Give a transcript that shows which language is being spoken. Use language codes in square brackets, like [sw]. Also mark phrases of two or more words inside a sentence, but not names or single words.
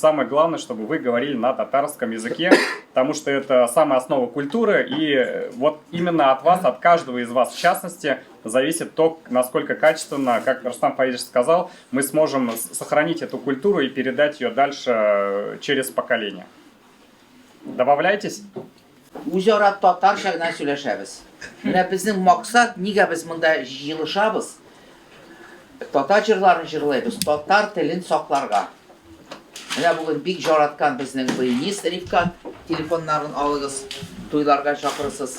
[ru] Самое главное, чтобы вы говорили на татарском языке, потому что это самая основа культуры, и вот именно от вас, от каждого из вас в частности, зависит то, насколько качественно, как Рустам Фаидович сказал, мы сможем сохранить эту культуру и передать ее дальше через поколение. Добавляйтесь. [tt] Үзара татарча гына сөйләшәбез. Менә безнең максат, нигә без монда җыелышабыз? Татар җырларын җырлыйбыз, татар телен сакларга. Менә бүген бик жараткан безнең баянист Рифкат телефоннарын алыгыз, туйларга чакырырсыз.